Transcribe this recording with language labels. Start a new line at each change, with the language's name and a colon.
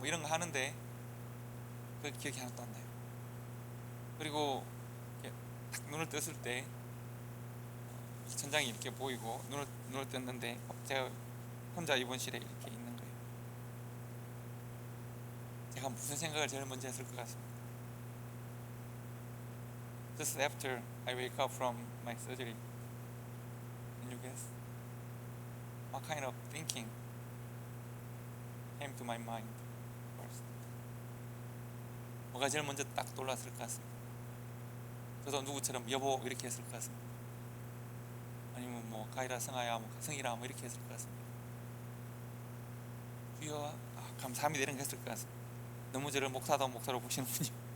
Korean: 이런 거 하는데 그 기억이 하나도 안 나요. 그리고 이렇게 딱 눈을 떴을 때 천장이 이렇게 보이고 눈을 떴는데 제가 혼자 입원실에 이렇게 있는 거예요. 제가 무슨 생각을 제일 먼저 했을 것 같습니다.
English: Just after I wake up from my surgery, can you guess? What kind of thinking came to my mind first?
Korean: 뭐가 제일 먼저 딱 떠올랐을 것 같습니다. 저도 누구처럼 여보 이렇게 했을 것 같습니다. 아니면 가이라 성아야 성이라 이렇게 했을 것 같습니다. 주여 감사합니다 이런 거 했을 것 같습니다. 너무 저를 목사로 보시는군요.